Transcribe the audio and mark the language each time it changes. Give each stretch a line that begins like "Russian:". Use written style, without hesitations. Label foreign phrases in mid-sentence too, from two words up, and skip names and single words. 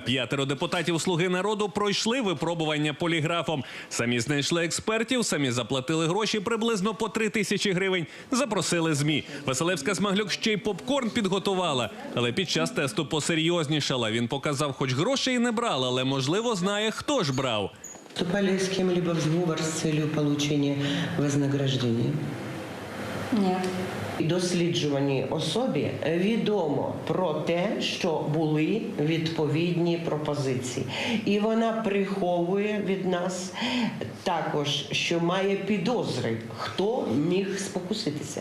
Ukrainian: 5 депутатів «Слуги народу» пройшли випробування поліграфом. Самі знайшли експертів, самі заплатили гроші приблизно по 3 тисячі гривень. Запросили ЗМІ. Василевська-Смаглюк ще й попкорн підготувала. Але під час тесту посерйознішала. Він показав, хоч грошей і не брав, але, можливо, знає, хто ж брав.
Russian: Вступали с кем-либо в сговор с целью получения вознаграждения?
Ukrainian: Ні. Досліджуваній особі відомо про те, що були відповідні пропозиції. І вона приховує від нас також, що має підозри, хто міг спокуситися.